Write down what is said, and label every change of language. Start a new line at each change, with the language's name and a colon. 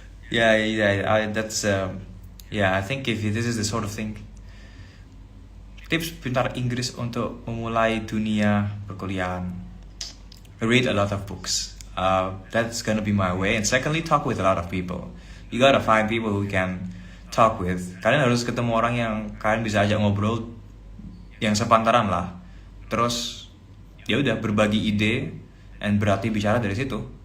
English: Yeah, that's I think if this is the sort of thing.
Indonesian: Tips pintar Inggris untuk memulai dunia perkuliahan.
English: Read a lot of books. That's gonna be my way. And secondly, talk with a lot of people. You gotta find people who can talk with.
Indonesian: Kalian harus ketemu orang yang kalian bisa ajak ngobrol yang sepantaran lah. Terus ya udah berbagi ide and berarti bicara dari situ.